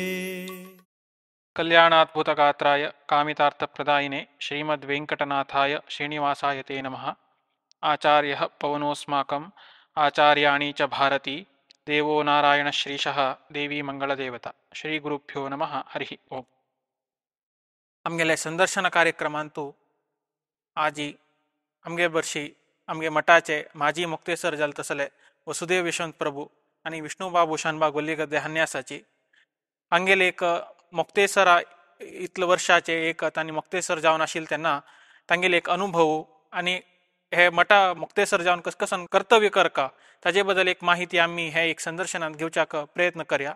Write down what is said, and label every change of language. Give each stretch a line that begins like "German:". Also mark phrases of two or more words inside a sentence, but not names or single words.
Sanskrit: कल्याणाद्भुतगात्राय कामितार्थप्रदायिने श्रीमद्वेङ्कटनाथाय श्रीनिवासाय ते नमः। आचार्यः पवनोऽस्माकम् आचार्याणि च भारती, देवो नारायणश्रीशः देवी मंगलदेवता। श्री गुरुभ्यो नमः। हरिः ओम.
Konkani: आमगेले संदर्शन कार्यक्रमांतू आजी आमगे वर्षी आमगे मठाचे माजी मुक्तेसर जाले तसले वसुदेव यशवंत प्रभू आणि विष्णुबाबू शानबाग वल्लीगद्दे हन्यासाची हांगेले एक मुक्तेसर इतले वर्षाचे एक तांणी मुक्तेसर जावन आशिल्ले तेन्ना तांगेले एक अनुभव आणि हे मठा मुक्तेसर जावन कस कसन कर्तव्य करका ताजे बद्दल एक माहिती आम्ही हे एक संदर्शनात घेवच्याक प्रयत्न करया।